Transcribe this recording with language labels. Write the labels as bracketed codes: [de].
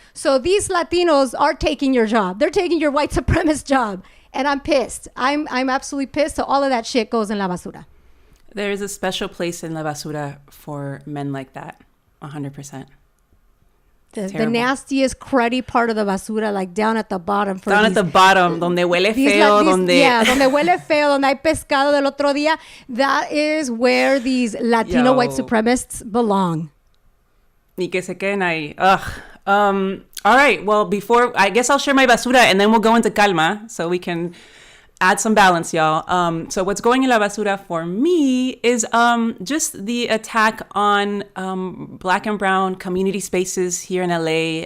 [en] So these Latinos are taking your job. They're taking your white supremacist job. And I'm pissed. I'm absolutely pissed. So all of that shit goes in la basura. There is a special place in la basura for men like that. 100%. The nastiest, cruddy part of the basura, like down at the bottom. At the bottom, [es] donde huele feo, donde huele feo, donde hay pescado del otro día. [en] That is where these Latino white supremacists belong. [es] Y que se queden ahí. Ugh. [en] All right. Well, I guess I'll share my basura and then we'll go into calma so we can add some balance, y'all. So what's going in la basura for me is just the attack on Black and brown community spaces here in LA.